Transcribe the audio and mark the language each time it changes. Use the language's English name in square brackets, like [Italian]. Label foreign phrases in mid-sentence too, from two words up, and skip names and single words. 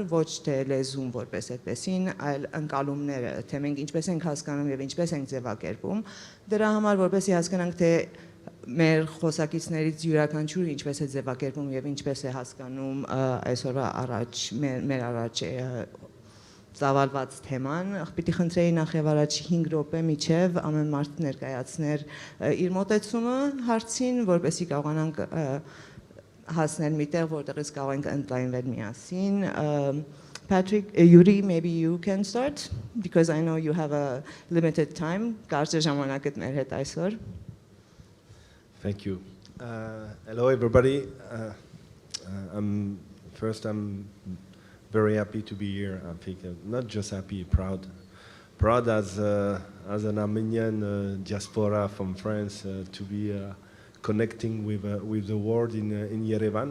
[Armenian] ոչ թե լեզուն որպես այդպեսին, այլ ընկալումները, թե մենք ինչպես ենք հասկանում եւ ինչպես ենք ձևակերպում, դրա համար որպեսզի հասկանանք թե մեր խոսակիցներից յուրաքանչյուրը ինչպես է ձևակերպում եւ ինչպես է հասկանում այսօրվա առաջ մեր առաջ ծավալված թեման, պիտի խնդրեի նախ եւ առաջ 5 րոպե միջև ամեն մարդ ներկայացներ իր մոտեցումը հարցին, որպեսզի կարողանանք հասնել միտեղ, որտեղից կարող ենք ընդլայնվել միասին։ Patrick, Youri, [English] maybe you can start because I know you have a limited time. [Armenian] Կարճ ժամանակդ մեր հետ այսօր։ [English] Thank you. Hello everybody. I'm very happy to be here. I think not just happy, proud as an Armenian diaspora from France to be connecting with the world in Yerevan.